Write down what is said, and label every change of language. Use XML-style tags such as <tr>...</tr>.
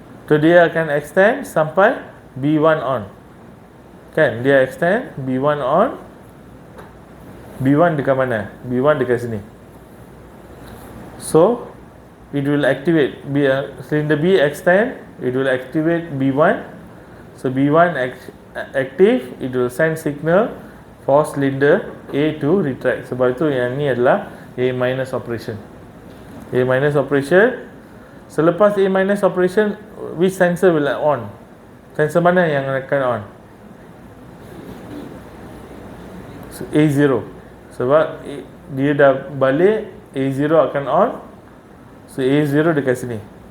<ms>So dia akan extend sampai B1 on. Kan, dia extend B1 on. B1 dekat mana? B1 dekat sini.</ms> <en>So it will activate cylinder B extend, it will activate B1. So B1 active, it will send signal for cylinder A to retract.</en> <ms>Sebab itu yang ni adalah A minus operation.</ms> <en>A minus operation. Selepas A minus operation, which sensor will on?</en> <ms>Sensor mana yang akan on? So A0. Sebab dia dah balik, A0 akan on. So A0 dekat sini.</ms>